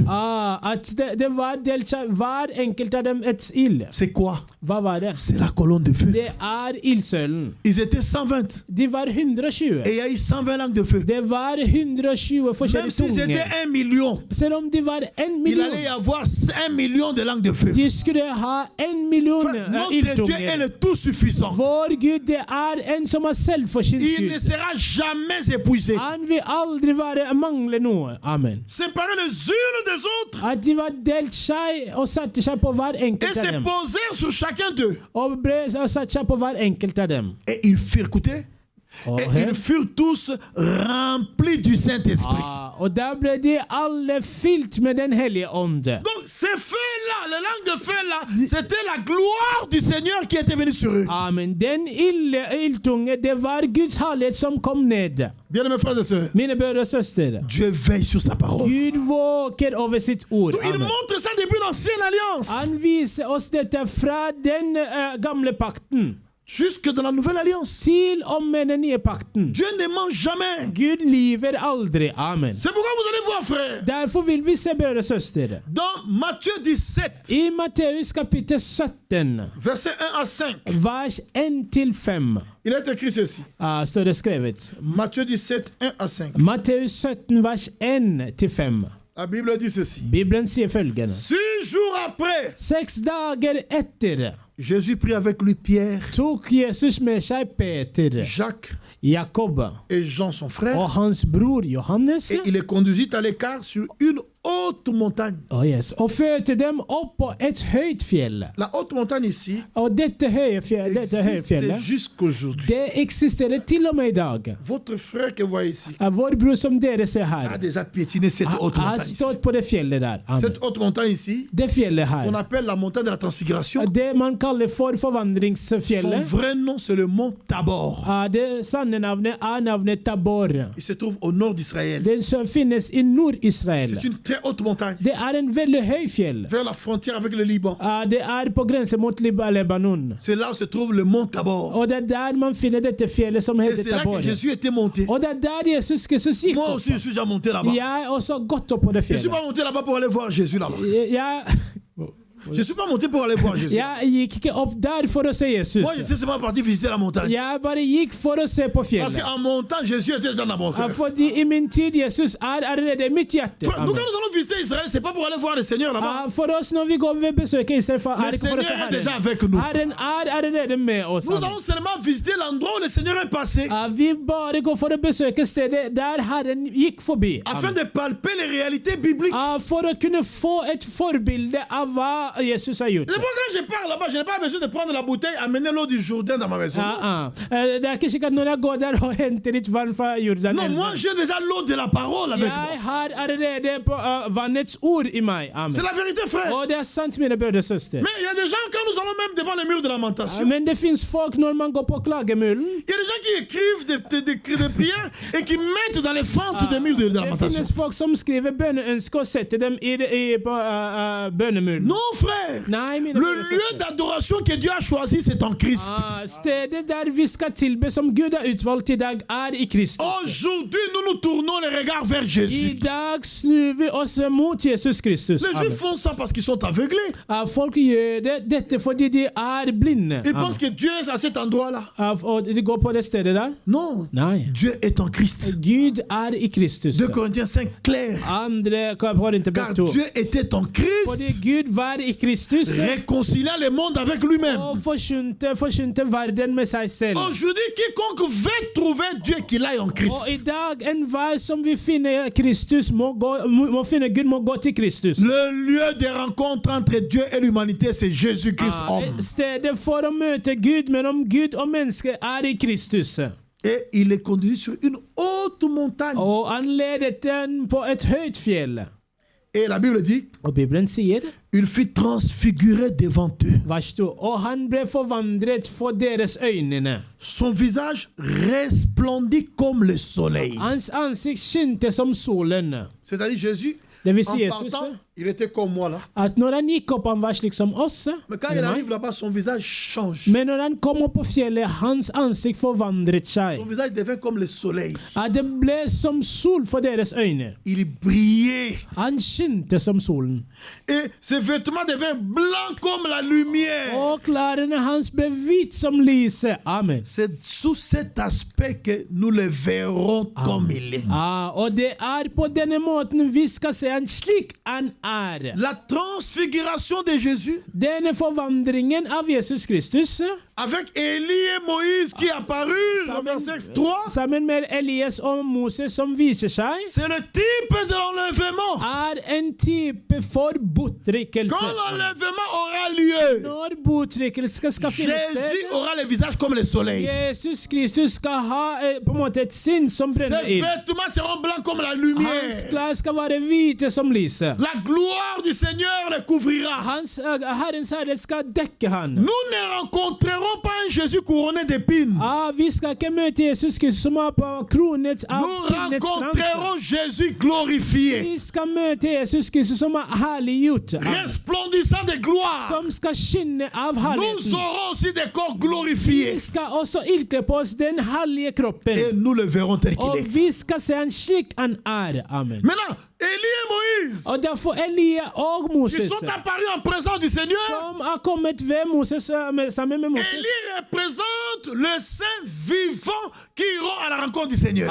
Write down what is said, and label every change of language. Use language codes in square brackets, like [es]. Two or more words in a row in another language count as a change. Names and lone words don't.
[no] At det var delt seg hver enkelt av dem et ild. [fr] C'est quoi? [no] Hva var det? [fr] C'est la colonne de feu. [no] Det ildsølen. [fr] Ils étaient 120. [no] De var 120. [fr] Et il y a eu 120 langues de feu. [no] Det var 120 [fr] Même [no] forskjellige [fr] si c'était [no] tunger. [fr] 1 million, [no] Selv om de var 1 [fr] il allait y [no] million, [fr] avoir 1 million de langues de feu. [no] de skulle ha 1 million [fr] Frère, notre Dieu est [no] ildtunger. [fr] le tout suffisant. [no] Vår Gud, det en som er selvforsynt [fr] Il ne [no] Gud. [fr] sera jamais épuisé. [no] Han vil aldri mangle noe. Amen. [fr] Séparer les unes des autres [no] At de var delt seg og satte seg på hver [fr] et [no] enkelt [fr] se [no] av dem. [fr] poser sur chacun d'eux. [no] Og satte seg på hver enkelt av dem. [fr] Et ils furent, écoutez, [no] Og, [fr] et ils furent tous remplis du Saint-Esprit. [no] og der ble de alle fylt med Den hellige ånd. [fr] Donc ces feux-là, les langues de feu-là, c'était la gloire du Seigneur qui était venue sur eux. Amen. [no] Den ildtunge, det var Guds herlighet som kom ned. [fr] Bien-aimés frères et sœurs, [no] Mine brødre og søstre, [fr] Dieu veille sur sa parole. [no] Gud våker over sitt ord. [fr] Donc, il Amen. montre ça depuis l'Ancienne Alliance [no] Han viser oss dette fra den gamle pakten [fr] jusque dans la Nouvelle Alliance. [no] til og med den nye pakten. [fr] Dieu ne ment jamais. [no] Gud lyver aldri. Amen. [fr] C'est pourquoi vous allez voir, frère, [no] Derfor vil vi se, brødre og søstre, [fr] dans Matthieu 17, [no] i Matteus kapittel 17, [fr] verset 1 à 5, [no] vers 1-5, [fr] il est écrit ceci. [no] står det skrevet. [fr] Matthieu 17, 1 à 5. [no] Matteus 17, vers 1-5. [fr] La Bible dit ceci. [no] Bibelen sier følgende. [fr] 6 jours après, [no] 6 dager etter [fr] Jésus prit avec lui Pierre, [no] tok Jesus med seg Peter, [fr] Jacques [no] Jakob [fr] et Jean son frère, [no] og hans bror Johannes, [fr] et il les conduisit à l'écart sur une haute montagne. [no] og førte dem opp på et høyt fjell. [fr] La haute montagne ici [no] Og dette høye fjellet, [fr] existe jusqu'aujourd'hui. [no] det eksisterer til og med i dag. [fr] Votre frère que vous voyez ici [no] Vår bror som dere ser [fr] a [no] her, [fr] déjà piétiné cette haute [no] har [fr] montagne ici. [no] stått på det fjellet der. Amen. [fr] Cette haute montagne ici, [no] Det fjellet [fr] qu'on [no] her, [fr] appelle la montagne de la transfiguration, [no] det man kaller for [fr] son [no] forvandringsfjellet, [fr] vrai nom c'est le mont Tabor. [no] det sanne navnet er navnet Tabor. [fr] Il se trouve au nord d'Israël. [no] Den som finnes i Nord-Israel. [fr] C'est une très haute montagne, [no] Det er en veldig høy fjell. [fr] vers la frontière avec le Liban. [no] Det er på grense mot Libanon. [fr] C'est là où se trouve le mont Tabor. [no] Og det er der man finner dette fjellet som [fr] Et [no] heter [fr] c'est là [no] Tabor. [fr] que Jésus était monté. [no] Og det er der Jesus Kristus gikk [fr] Moi [no] opp. [fr] aussi, je suis déjà monté là-bas. [no] Jeg har også gått opp på det [fr] Je ne suis [no] fjellet. [fr] pas monté là-bas pour aller voir Jésus là-bas. [no] Jeg, [fr] Je ne suis pas monté pour aller voir Jésus. [no] jeg gikk ikke opp der for å se Jesus. [fr] Moi, j'étais seulement parti visiter la montagne. [no] Jeg bare gikk for å se på [fr] Parce [no] fjellet. [fr] qu'en montant, Jésus était déjà dans mon cœur. [no] Fordi i min tid Jesus er allerede i mitt hjerte. [fr] Frère, nous, Amen. quand nous allons visiter Israël, c'est pas pour aller voir le Seigneur là-bas. [no] For oss når vi går ved besøk i Israel, er [fr] Le [no] det ikke for å se [fr] Seigneur est déjà [no] Herren. [fr] avec nous. [no] Herren er allerede med oss. [fr] Nous Amen. allons seulement visiter l'endroit où le Seigneur est passé, [no] Vi bare går for å besøke stedet der Herren gikk forbi. [fr] afin de palper les réalités bibliques. [no] For å kunne få et forbilde av hva Jesus har gjort. [fr] C'est pourquoi quand je pars là-bas, je n'ai pas besoin de prendre la bouteille, amener l'eau du Jourdain dans ma maison. [no] Det er ikke slik at når jeg går der og henter litt vann fra Jordan, [fr] Non, moi j'ai déjà l'eau de la parole avec moi. [no] jeg har allerede på vannets ord i meg. Amen. [fr] C'est la vérité, frère. [no] Og det er sant, mine brødre og søstre. [fr] Mais il y a des gens, quand nous allons même devant les murs de lamentation, [no] Men det fins folk når man går på klagemulen. [fr] il y a des gens qui écrivent des prières et qui mettent dans les fentes des murs de [no] Det [fr] lamentation. [no] finnes folk som skriver bønneønsker og setter dem på bønnemulen. [fr] Non, frère. [no] Nei, mine [fr] Le [no] brødre og [fr] lieu [no] søstre. [fr] d'adoration que Dieu a choisi, c'est en Christ. [no] Stedet der vi skal tilbe som Gud har utvalgt i dag, er i Kristus. [fr] Aujourd'hui, nous nous tournons les regards vers [no] I [fr] Jésus. [no] dag snur vi oss mot Jesus Kristus. [fr] Les Amen. Juifs font ça parce qu'ils sont aveuglés. [no] Folk gjør dette fordi de er blinde. [fr] Ils pensent que Dieu est à cet endroit-là. [no] Og de går på det stedet der. [fr] Non. [no] Nei. [fr] Dieu est en Christ. [no] Gud er i Kristus. [fr] 2 Corinthiens 5, clair. [no] Andre Korinterbrev [fr] Car [no] 2. [fr] Dieu était en [no] Fordi [fr] Christ, [no] Gud var i Kristus [fr] réconciliant le monde avec lui-même. [no] og forsynte verden med seg selv. [fr] Aujourd'hui, quiconque veut trouver Dieu, qu'il aille en Christ. [no] Og i dag, enhver som vil finne Kristus, må finne Gud, må gå til Kristus. [fr] Le lieu de rencontre entre Dieu et l'humanité, c'est Jésus-Christ, homme. [no] Stedet for å møte Gud mellom Gud og menneske er i Kristus. [fr] Et il est conduit sur une haute montagne. [no] Og han ledet den på et høyt fjell. [fr] Et la Bible dit, [no] Og Bibelen sier, [fr] il fut transfiguré devant eux. [no] vers 2, og han ble forvandret for deres øynene. [fr] Son visage resplendit comme le soleil. [no] Hans ansikt skinte som solen. [fr] C'est-à-dire Jésus, [no] Det vil [fr] En [no] si Jesus, [fr] partant, il était comme moi là. [no] at når han gikk opp, han var slik som oss. [fr] Mais quand il arrive là-bas, son visage change. [no] Men når han kom opp på fjellet, hans ansikt forvandret seg. [fr] Son visage devient comme le soleil. [no] At det ble som sol for deres øyne. [fr] Il brillait. [no] Han skinte som solen. [fr] Et ses vêtements deviennent blancs comme la lumière. [no] Og klærne hans ble hvit som lyset. Amen. [fr] C'est sous cet aspect que nous le verrons comme il est. [no] Og det på denne måten vi skal se han slik han er. [fr] La transfiguration de Jésus [no] Denne forvandringen av Jesus Kristus [fr] avec Élie et Moïse qui apparurent dans verset 3, [no] sammen med Elias og Moses som viser seg, [fr] c'est le type de l'enlèvement. [no] en type for bortrykkelse. [fr] Quand l'enlèvement aura lieu, [no] Når bortrykkelse skal finne [fr] Jésus [no] sted, [fr] aura le visage comme le soleil. [no] Jesus Kristus skal ha på en måte et sinn som [fr] Ses [no] brenner inn. [fr] vêtements seront blancs comme la [no] Hans [fr] lumière. [no] klær skal være hvite som lyset. [fr] La gloire du Seigneur le couvrira. [no] Herrens herlighet skal dekke han. [fr] Nous ne rencontrerons pas un Jésus couronné d'épines. [no] Vi skal ikke møte Jesus Kristus som er på kronet av [fr] Nous [no] pinnets krans. [fr] rencontrerons Jésus glorifié, [no] Vi skal møte Jesus Kristus som er herliggjort, [fr] resplendissant de gloire. [no] som skal skinne av [fr] Nous [no] herligheten. [fr] aurons aussi des corps [no] Vi [fr] glorifiés. [no] skal også ilkle på oss den herlige kroppen. [fr] Et nous le verrons tel qu'il [no] Og [fr] est. [no] vi skal se han slik han er. Amen. [fr] Maintenant, Élie et Moïse, [no] Og derfor Elia og [fr] qui [no] Moses, [fr] sont apparus en présence du Seigneur, [no] som har kommet ved Moses, sammen med Moses. [fr] Élie représente le saint vivant qui iront à la rencontre du Seigneur.